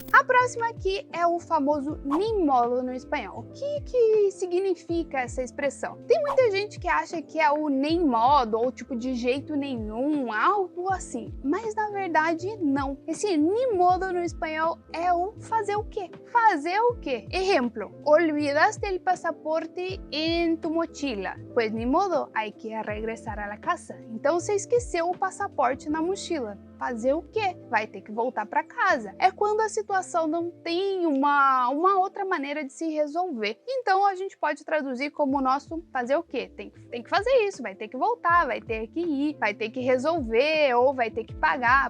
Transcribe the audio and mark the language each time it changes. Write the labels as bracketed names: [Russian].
[Portuguese] A próxima aqui é o famoso ni modo no espanhol. O que significa essa expressão? Tem muita gente que acha que é o nem modo ou tipo de jeito nenhum, algo assim. Mas na verdade não. Esse ni modo no espanhol é o fazer o quê? Fazer o quê? [Spanish] Exemplo, olvidaste el pasaporte en tu mochila. Pues ni modo, hay que regresar a la casa. [Portuguese] Então você esqueceu o passaporte na mochila. Fazer o quê? Vai ter que voltar para casa. É quando a situação não tem uma outra maneira de se resolver. Então a gente pode traduzir como o nosso fazer o quê? Tem que fazer isso, vai ter que voltar, vai ter que ir, vai ter que resolver ou vai ter que pagar.